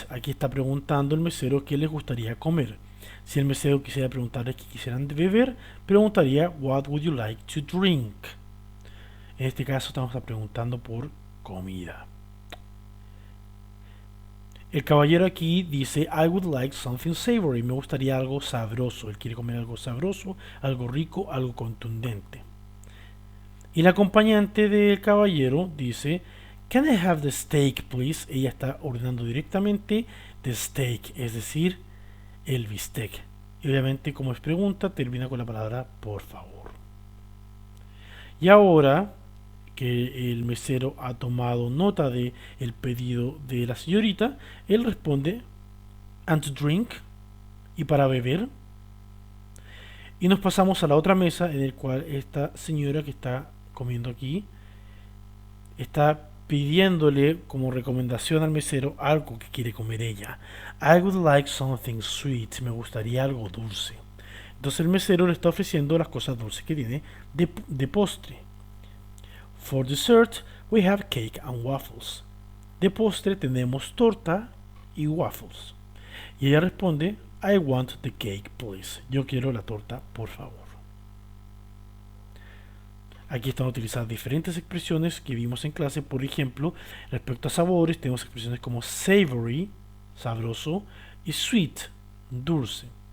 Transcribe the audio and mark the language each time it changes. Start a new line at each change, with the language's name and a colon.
Spanish: Aquí está preguntando el mesero qué les gustaría comer. Si el mesero quisiera preguntarles qué quisieran beber, preguntaría
English: what would you like to drink.
Spanish: En este caso estamos preguntando por comida. El caballero aquí dice
English: I would like something savory.
Spanish: Me gustaría algo sabroso. Él quiere comer algo sabroso, algo rico, algo contundente. Y la acompañante del caballero dice
English: Can I have the steak, please?
Spanish: Ella está ordenando directamente
English: the steak,
Spanish: es decir, el bistec. Y obviamente, como es pregunta, termina con la palabra por favor. Y ahora que el mesero ha tomado nota de el pedido de la señorita, él responde
English: and to drink,
Spanish: y para beber. Y nos pasamos a la otra mesa en el cual esta señora que está comiendo aquí está pidiéndole como recomendación al mesero algo que quiere comer ella.
English: I would like something sweet.
Spanish: Me gustaría algo dulce. Entonces el mesero le está ofreciendo las cosas dulces que tiene de postre.
English: For dessert, we have cake and waffles.
Spanish: De postre tenemos torta y waffles. Y ella responde,
English: I want the cake, please.
Spanish: Yo quiero la torta, por favor. Aquí están utilizadas diferentes expresiones que vimos en clase. Por ejemplo, respecto a sabores, tenemos expresiones como savory, sabroso, y sweet, dulce.